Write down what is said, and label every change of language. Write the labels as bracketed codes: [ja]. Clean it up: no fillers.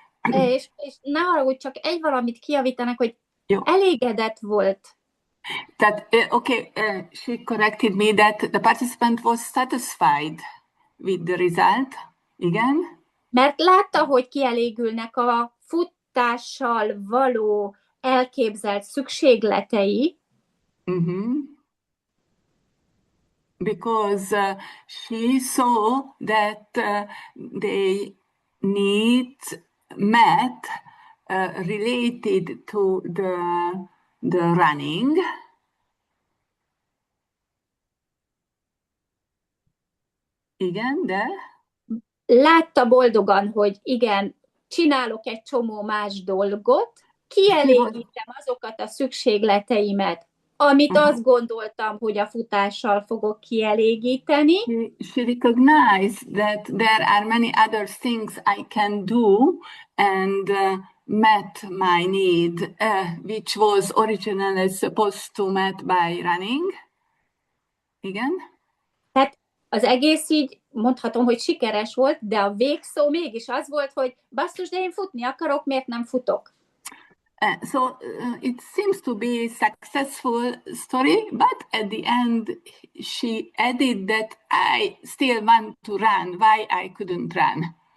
[hu] És ne haragudj, csak egy valamit kijavítanak, hogy elégedett volt. [en] That, okay, she corrected me that the participant was satisfied with the result. [hu] Igen. Mert látta, hogy kielégülnek a futással való elképzelt szükségletei. [en] Because she saw that they need met related to the running. [hu] Igen, de... Látta boldogan, hogy igen, csinálok egy csomó más dolgot, kielégítem azokat a szükségleteimet, amit azt gondoltam, hogy a futással fogok kielégíteni. [en] She recognized that there are many other things I can do and met my need, which was originally supposed to met by running. [hu] Igen. Tehát az egész így mondhatom, hogy sikeres volt, de a végszó mégis az volt, hogy basszus, de én futni akarok, miért nem futok? [en] So it seems to be a successful story, but at the end she added that I still want to run. Why I couldn't run?